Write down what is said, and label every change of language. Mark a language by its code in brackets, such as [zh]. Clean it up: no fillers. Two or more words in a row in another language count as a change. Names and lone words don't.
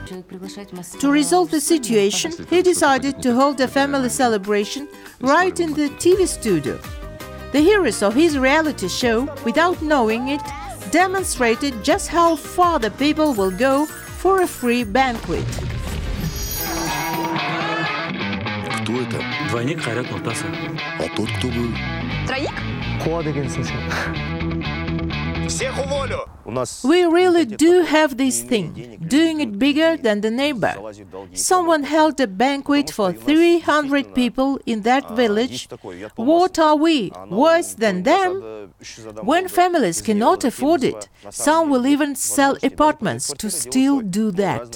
[en] To resolve the situation, he decided to hold a family celebration right in the TV studio. The heroes of his reality show, without knowing it, demonstrated just how far the people will go for a free banquet. [ru] Кто это? Двойник Хайрат Нуртаса. А тот кто был? Троик? [kk] Куа дегенсің сен. [ru] Всех уволю! [en] We really do have this thing, doing it bigger than the neighbor. Someone held a banquet for 300 people in that village. What are we, worse than them? When families cannot afford it, some will even sell apartments to still do that.